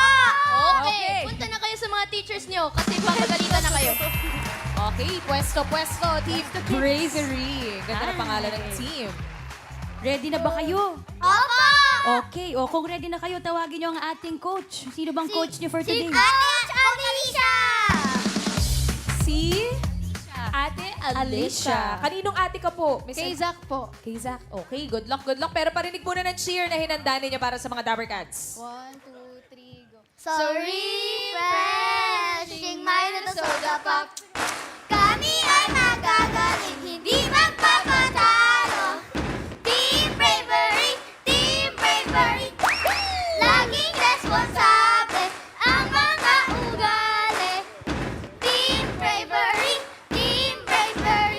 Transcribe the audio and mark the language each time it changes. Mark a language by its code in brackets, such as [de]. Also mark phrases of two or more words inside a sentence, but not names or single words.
[tl] Okay. Punta na kayo sa mga teachers niyo kasi papagalitan na kayo. Okay, pwesto. Team Bravery. Ganda na pangalan ng team. Ready na ba kayo? Opo! Okay. O kung ready na kayo, tawagin niyo ang ating coach. Sino bang coach niyo [en] for today? [tl] Ate Alicia! Si Ate Alicia. Kaninong ate ka po? Miss Kay Zach po. Kay Zach. Okay, [en] good luck. [tl] Pero parinig muna ng cheer na hinanda ninyo para sa mga Dabber Cats. 1, 2, 3, go. [en] So refreshing mind at soda pop. [tl] Kami ay magagaling, hindi magpapatalo. Team Bravery, Team Bravery. Laging responsable ang mga ugali. Team Bravery, Team Bravery.